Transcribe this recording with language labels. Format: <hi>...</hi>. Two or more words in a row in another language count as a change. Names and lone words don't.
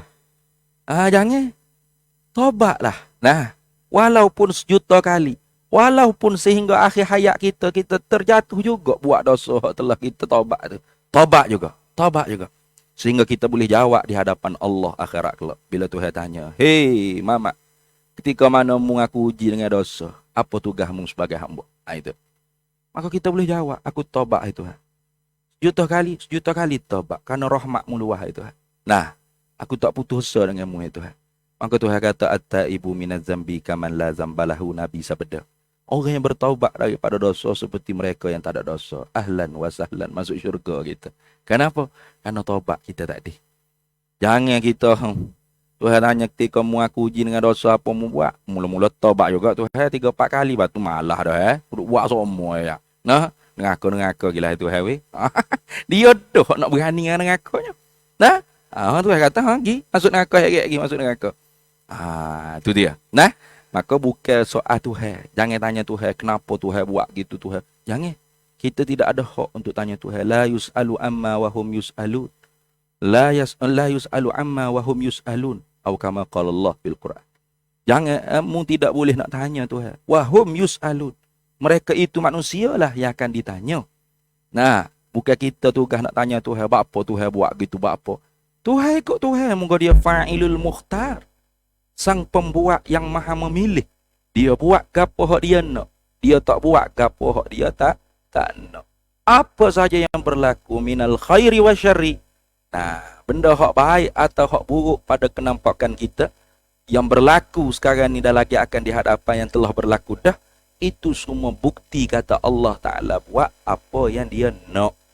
<ms>Jangan. Taubatlah. Nah, walaupun 1,000,000 kali. Walaupun sehingga akhir hayat kita terjatuh juga buat dosa telah kita taubat tu. Taubat juga. Sehingga kita boleh jawab di hadapan Allah akhirat kelak. Bila Tuhan tanya, "Hei, Mamat, ketika mana mu aku uji dengan dosa, apa tugasmu sebagai hamba?" Itu. Maka kita boleh jawab, aku taubat itu. 1,000,000 kali taubat kerana rahmat-Mu luas itu. Nah, aku tak putus asa denganmu itu. Maka Tuhan kata,</ms> <ar>"التائب من الذنب كمن لا ذنب له."</ar> <ms>Nabi sabda, orang yang bertaubat daripada dosa seperti mereka yang tak ada dosa.</ms> <ar>أهلا وسهلا,</ar> <ms>masuk syurga kita. Kenapa? Kerana taubat kita tak ada. Jangan kita Tuhan tanya ketika mu aku uji dengan dosa apa mu buat. Mula-mula taubat juga Tuhan 3, 4 kali. Lepas tu malah dah buat semua ya. Nah, neraka gila itu weh. Dia dah nak berani dengan nerakanya. Nah, Tuhan kata pergi masuk neraka lagi masuk neraka. Itu dia. Nah, maka bukan soal Tuhan. Jangan tanya Tuhan kenapa Tuhan buat gitu Tuhan. Jangan. Kita tidak ada hak untuk tanya Tuhan.</ms> <ar>لا يسأل عما وهم يسألون. لا يسأل عما وهم يسألون. Atau كما قال الله بالقرآن.</ar> <ms>Jangan, mu tidak boleh nak tanya Tuhan.</ms> <ar>وهم يسألون.</ar> <ms>Mereka itu manusialah yang akan ditanya. Nah, bukan kita tugas nak tanya Tuhan. Apa Tuhan buat gitu, apa. Tuhan ikut Tuhan. Moga dia</ms> <ar>الفاعل المختار.</ar> <ms>Sang pembuat yang maha memilih. Dia buat gapo hak dia nak. Dia tak buat gapo hak dia tak nak. Apa saja yang berlaku</ms> <ar>من الخير والشر.</ar> <ms>Nah, benda hak baik atau hak buruk pada kenampakan kita yang berlaku sekarang ni dah lagi akan di hadapan yang telah berlaku dah, itu semua bukti kata Allah Ta'ala buat apa yang dia nak.</ms>